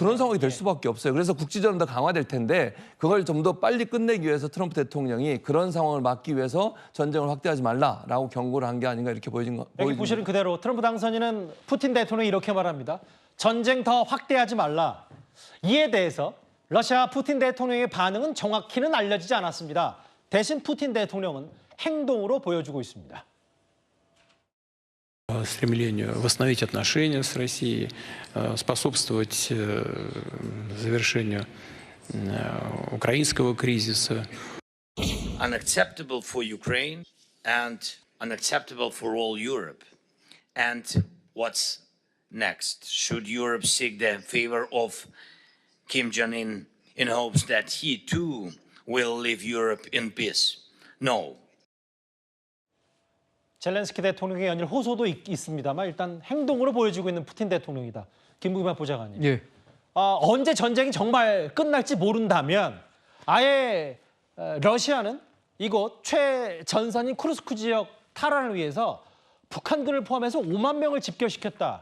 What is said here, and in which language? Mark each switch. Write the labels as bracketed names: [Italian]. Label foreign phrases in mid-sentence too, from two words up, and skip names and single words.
[Korean] 그런 상황이 될 수밖에 없어요. 그래서 국지전은 더 강화될 텐데 그걸 좀 더 빨리 끝내기 위해서 트럼프 대통령이 그런 상황을 막기 위해서 전쟁을 확대하지 말라라고 경고를 한 게 아닌가 이렇게 보이는 여기 보시는 그대로 트럼프 당선인은 푸틴 대통령이 이렇게 말합니다. 전쟁 더 확대하지 말라. 이에 대해서 러시아 푸틴 대통령의 반응은 정확히는 알려지지 않았습니다. 대신 푸틴 대통령은 행동으로 보여주고 있습니다. [Russian] Стремлению восстановить отношения с Россией, способствовать завершению украинского кризиса. [English] Unacceptable for Ukraine and unacceptable for all Europe. And what's next? Should Europe seek the favor of Kim Jong-un in hopes that he too will leave Europe in peace? No. [Korean] 젤렌스키 대통령의 연일 호소도 있습니다만 일단 행동으로 보여주고 있는 푸틴 대통령이다. 김부겸 보좌관님. 언제 전쟁이 정말 끝날지 모른다면 아예 러시아는 이곳 최전선인 쿠르스크 지역 탈환을 위해서 북한군을 포함해서 5만 명을 집결시켰다.